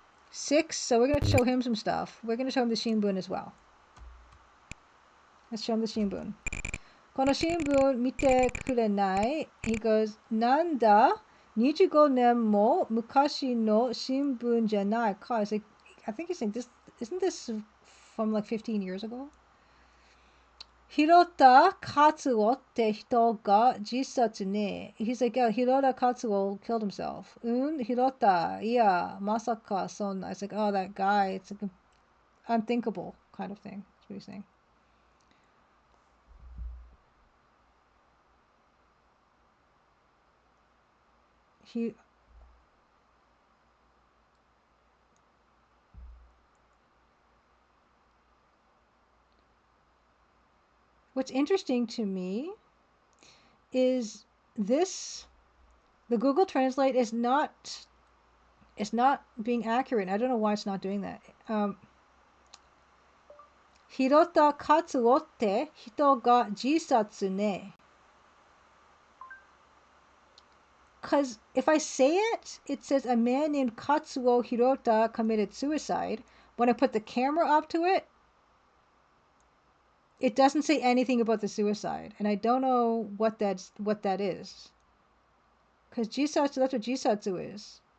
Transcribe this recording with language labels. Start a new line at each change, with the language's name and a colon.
English: 6. So we're gonna show him some stuff. We're gonna show him the Shinbun as well. Let's show him the Shinbun.
Japanese: この新聞見てくれない
English: He goes,
Japanese: なんだ25年も昔の新聞じゃないか
English: I think he's saying this, isn't this from like 15 years ago?
Japanese: 広田勝夫って人が自殺ね
English: He's like, yeah, 広田勝夫 killed himself.
Japanese: 広田いやまさかそんな
English: It's like, oh, that guy, it's like unthinkable kind of thing. That's what he's saying. What's interesting to me is this, the Google Translate is not being accurate. I don't know why it's not doing that.
Japanese: Hirota Katsuoって人が自殺ね.
English: Because if I say it, it says a man named Katsuo Hirota committed suicide. When I put the camera up to it, it doesn't say anything about the suicide. And I don't know what that is. Because jisatsu, that's what jisatsu is.